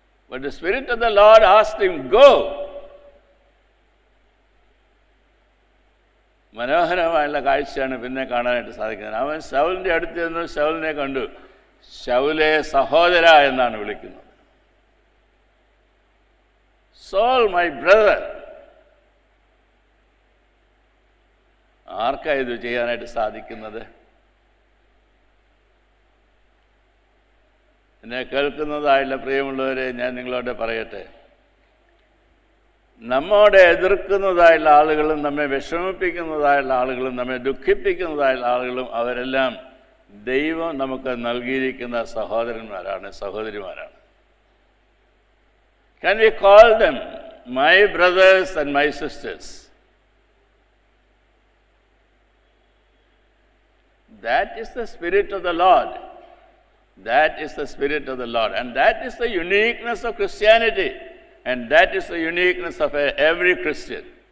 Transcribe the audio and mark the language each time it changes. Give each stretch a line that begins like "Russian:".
English: But the Spirit of the Lord asked him, go.
Malayalam: മനോഹരമായുള്ള കാഴ്ചയാണ് പിന്നെ കാണാനായിട്ട് സാധിക്കുന്നത്. അവൻ ശൗലിൻ്റെ അടുത്ത് നിന്ന് ശൗലിനെ കണ്ടു. ശൗലെ സഹോദര എന്നാണ് വിളിക്കുന്നത്.
English: Saul my brother.
Malayalam: ആർക്കാണ് ഇത് ചെയ്യാനായിട്ട് സാധിക്കുന്നത്? എന്നെ കേൾക്കുന്നതായുള്ള പ്രിയമുള്ളവരെ, ഞാൻ നിങ്ങളോട് പറയട്ടെ, നമ്മോടെ എതിർക്കുന്നതായുള്ള ആളുകളും നമ്മെ വിഷമിപ്പിക്കുന്നതായുള്ള ആളുകളും നമ്മെ ദുഃഖിപ്പിക്കുന്നതായുള്ള ആളുകളും അവരെല്ലാം ദൈവം നമുക്ക് നൽകിയിരിക്കുന്ന സഹോദരന്മാരാണ്, സഹോദരിമാരാണ്.
English: Can we call them my brothers and my sisters? That is the Spirit of the Lord. That is the Spirit of the Lord. And that is the uniqueness of Christianity. And that is the uniqueness of every Christian.